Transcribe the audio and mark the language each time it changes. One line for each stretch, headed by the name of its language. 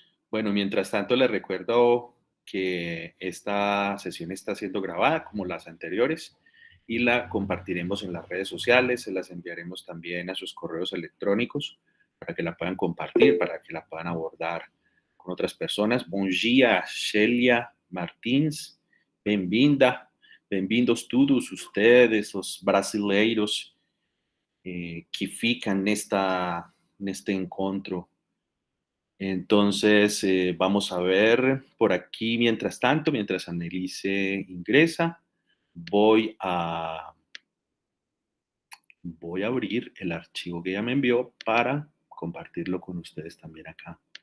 Spanish: Bueno, mientras tanto les recuerdo que esta sesión está siendo grabada como las anteriores y la compartiremos en las redes sociales, se las enviaremos también a sus correos electrónicos para que la puedan compartir, para que la puedan abordar con otras personas.
Portuguese: Bom dia, Shelia Martins, bem-vinda, bem-vindos todos
Spanish: ustedes,
Portuguese: os brasileiros que ficam neste encontro.
Spanish: Entonces, vamos a ver por aquí, mientras tanto, mientras Annelise ingresa, voy a abrir el archivo que ella me envió para compartirlo con ustedes también acá.